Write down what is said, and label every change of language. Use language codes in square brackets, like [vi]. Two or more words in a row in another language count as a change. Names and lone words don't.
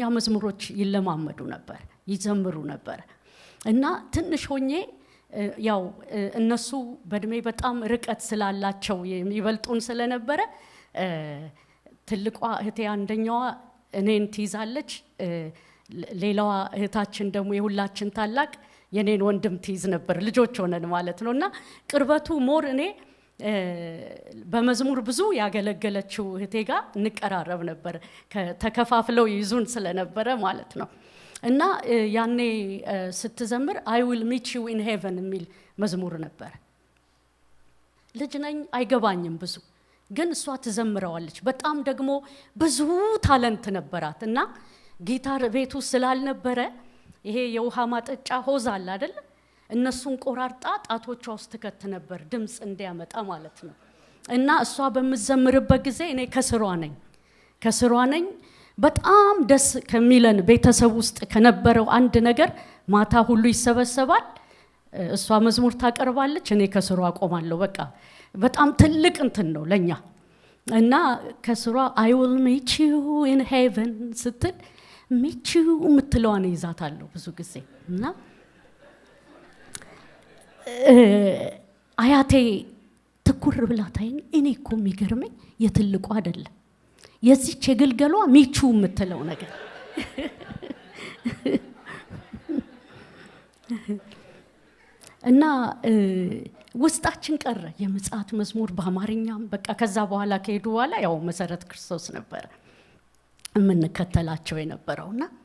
[am] መዝሙሮች ይለማመዱ ነበር፣ ይዘምሩ ነበር። እና ትንሽ ሆኜ ያው እነሱ በእድሜ በጣም ርቀት ስላላቸው የሚበልጡን ስለነበረ ትልቋ እህቴ አንደኛዋ እኔን ትይዛለች፣ ሌላዋ እህታችን ደግሞ የሁላችን ታላቅ የኔን ወንድም ትይዝ ነበር። ልጆች ሆነን ማለት ነውና ቅርበቱ ሞር እኔ በመዝሙር ብዙ ያገለገለችው እህቴ ጋር እንቀራረብ ነበር፣ ተከፋፍለው ይዙን ስለነበረ ማለት ነው። እና ያኔ ስትዘምር [en] I will meet you in heaven [am] የሚል መዝሙር ነበር። ልጅ ነኝ አይገባኝም ብዙ፣ ግን እሷ ትዘምረዋለች። በጣም ደግሞ ብዙ ታለንት ነበራት እና ጊታር ቤቱ ስላልነበረ ይሄ የውሃ ማጠጫ ሆዝ አለ አይደል? እነሱን ቆራርጣ ጣቶቿ ውስጥ ትከት ነበር ድምጽ እንዲያመጣ ማለት ነው። እና እሷ በመዘምርበት ጊዜ እኔ ከስሯ ነኝ። በጣም ደስ ከሚለን ቤተሰብ ውስጥ ከነበረው አንድ ነገር ማታ ሁሉ ይሰበሰባል፣ እሷ መዝሙር ታቀርባለች፣ እኔ ከስሯ ቆማለሁ። በቃ በጣም ትልቅ እንትን ነው ለኛ። እና ከስሯ [en] I will meet you in heaven [am] ስትል [en] meet you [am] ምትለዋን ይዛታለሁ ብዙ ጊዜ። እና አያቴ ትኩር ብላ ታይኝ። እኔ እኮ የሚገርመኝ የትልቁ አይደለም የዚች የግልገሏ ሚቹ የምትለው ነገር እና ውስጣችን ቀረ የምጽአት መዝሙር በአማርኛም በቃ ከዛ በኋላ ከሄዱ በኋላ ያው መሰረት ክርስቶስ ነበር የምንከተላቸው የነበረውና